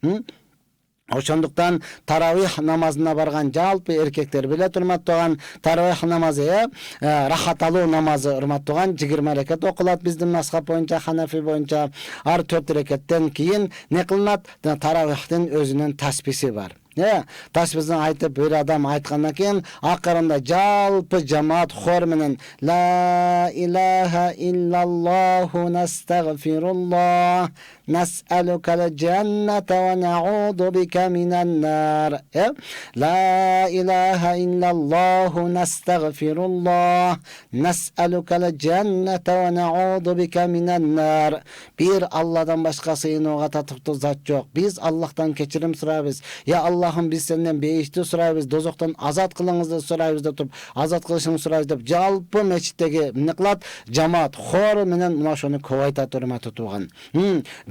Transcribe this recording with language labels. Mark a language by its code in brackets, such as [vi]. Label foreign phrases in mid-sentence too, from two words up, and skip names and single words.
[ky] Ошондуктан таравих намазына барган жалпы эркектер билет, урматтаган, таравих намазы рахат алуу намазы, урматтаган, 20 рекет окулат биздин мазхаб боюнча, Ханафи боюнча. Ар 4 рекеттен кийин не кылынат? Таравихтин өзүнүн тасписи бар. Таспизин айтып, бир адам айткандан кийин акырында жалпы жамаат хор менен [ar] لا إله إلا الله نستغفر الله نسألك الجنة ونعوذ بك من النار. لا إله إلا الله نستغفر الله نسألك الجنة ونعوذ بك من النار. [ky] Бир Алладан башка сыйынууга татыктуу зат жок. Биз Аллахтан кечирим сурайбыз. Я Аллахым, биз сенден бейишти сурайбыз, дозоктон азат кылыңызды сурайбыз деп туруп, азат кылышыңызды сурайбыз деп жалпы мечиттеги эмне кылат? Жамаат хор менен мына ошону көп айтат, урматтуу туган.